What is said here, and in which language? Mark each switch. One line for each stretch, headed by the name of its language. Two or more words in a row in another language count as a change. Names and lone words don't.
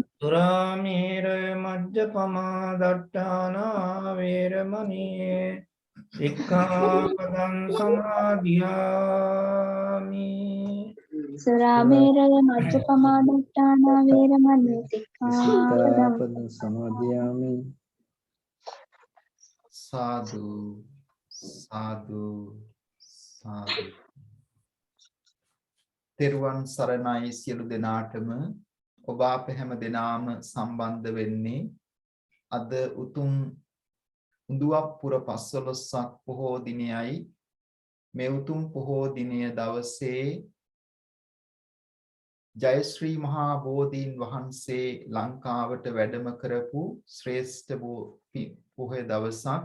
Pali: Suramera majjapama dattana veramani sikkhapadam samadhiyami. සුරාමේරය මජ්ජපමා දට්ඨානා වේරමණී සික්ඛාපදං සික්ඛාපදං සමාදියාමි. Sadhu, sadhu, sadhu.
Sinhala: තෙරුවන් සරණයි සියලු දෙනාටම. ඔබ අප හැම දෙනාම සම්බන්ධ වෙන්නේ අද උතුම් උඳුවප් පුර 15ක් පොහෝ දිනයයි. මේ උතුම් පොහෝ දිනය දවසේ ජයශ්‍රී මහා බෝධීන් වහන්සේ ලංකාවට වැඩම කරපු ශ්‍රේෂ්ඨ පොහොය දවසක්.